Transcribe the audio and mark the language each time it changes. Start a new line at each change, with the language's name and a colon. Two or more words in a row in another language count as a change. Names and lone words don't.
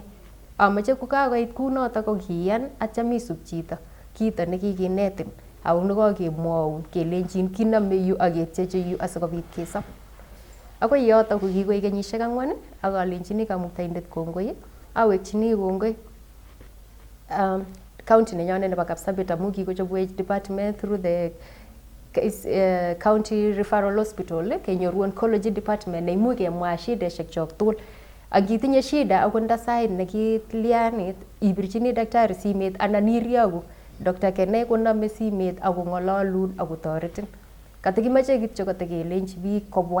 Kalenjin: Amache kokakoit kunotok ko kiyan atyam isub chito kito nekikinetin ako nekakemwoun kelenjin kiname yu ak ketyeche yu asikobit kesob. Akoi yotok ko kikoek kenyisiek 4 ak alenjini kamuktaindet kongoi. Awekchini kongoi county nenyonet nebo Kapsabet amu kikochobwech department
English: through the county referral hospital
Kalenjin: kenyoru
English: oncology department
Kalenjin: neimuch kemwa shideshek chok tugul ak itinye shida akot nda sait nekitlianit ibirchini daktari simet anan iriyoku Dr. Kenai konome simet ako ng'ololun ako toretin. Katikimache kityo kotakelenchi biik kobwa.